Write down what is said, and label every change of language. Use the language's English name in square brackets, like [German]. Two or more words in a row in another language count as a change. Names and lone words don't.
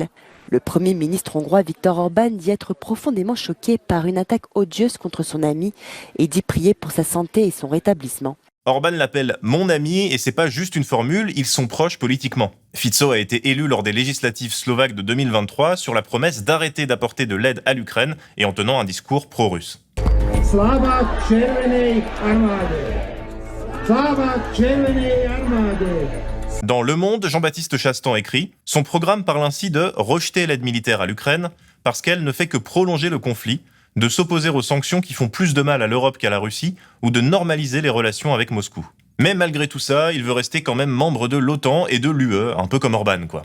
[French] Le Premier ministre hongrois Viktor Orban dit être profondément choqué par une attaque odieuse contre son ami et dit prier pour sa santé et son rétablissement. Orban l'appelle « mon ami » et c'est pas juste une formule, ils sont proches politiquement. Fico a été élu lors des législatives slovaques de 2023 sur la promesse d'arrêter d'apporter de l'aide à l'Ukraine et en tenant un discours pro-russe. [Slovak] Slava Červenej armáde. Slava Červenej armáde. [French] Dans Le Monde, Jean-Baptiste Chastan écrit « Son programme parle ainsi de rejeter l'aide militaire à l'Ukraine parce qu'elle ne fait que prolonger le conflit, de s'opposer aux sanctions qui font plus de mal à l'Europe qu'à la Russie, ou de normaliser les relations avec Moscou. Mais malgré tout ça, il veut rester quand même membre de l'OTAN et de l'UE, un peu comme Orban, quoi.